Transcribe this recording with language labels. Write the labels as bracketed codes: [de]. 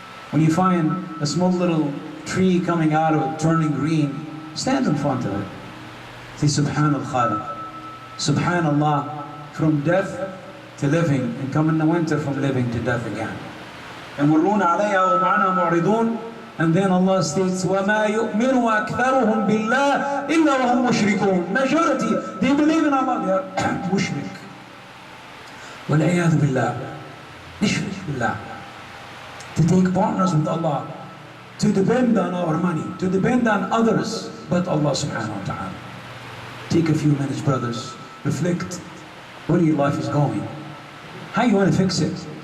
[en] When you find a small little tree coming out of it, turning green, stand in front of it. Say, Subhanal Khaliq. Subhanallah, from death to living, and come in the winter from living to death again. [ar] يَمُرُّونَ عَلَيْهَا وَمَعْنَا مُعْرِضُونَ. [en] And then Allah states, [ar] وَمَا يُؤْمِنُ أَكْثَرُهُمْ بِاللَّهِ إِلَّا وَهُمْ مُشْرِكُونَ. [en] Majority, they believe in Allah, they are mushrik. [ar] وَالْعِيَاذُ بِاللَّهِ. Nishrik billah. [en] To take partners with Allah, to depend on our money, to depend on others, but Allah subhanahu wa ta'ala. Take a few minutes, brothers, reflect where your life is going. How you want to fix it?